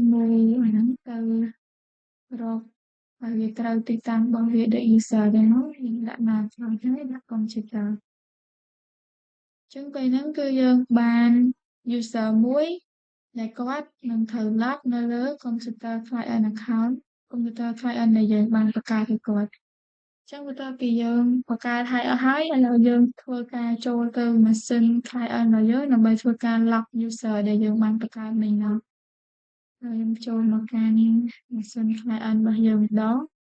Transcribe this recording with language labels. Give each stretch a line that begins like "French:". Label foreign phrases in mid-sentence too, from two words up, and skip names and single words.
Khmer: មើលអាហ្នឹងទៅរកហើយវាត្រូវទីតាំងរបស់វា
English: the user
Khmer: ហ្នឹងយើងដាក់មកក្នុងហ្នឹងដាក់ computer អញ្ចឹងពេលហ្នឹងគឺយើងបាន user មួយដែលគាត់នឹងត្រូវ lock នៅលើ
English: computer client account computer client
Khmer: ដែលយើងបានបង្កើតឲ្យគាត់ចឹងបន្ទាប់ពីយើងបង្កើតហើយអស់ហើយឥឡូវយើងធ្វើការចូលទៅម៉ាស៊ីន client របស់យើងដើម្បីធ្វើការ lock user ដែលយើងបានបង្កើតមិញហ្នឹងហើយយើងចូលមកការនេះម៉ាស៊ីន client របស់យើងម្ដង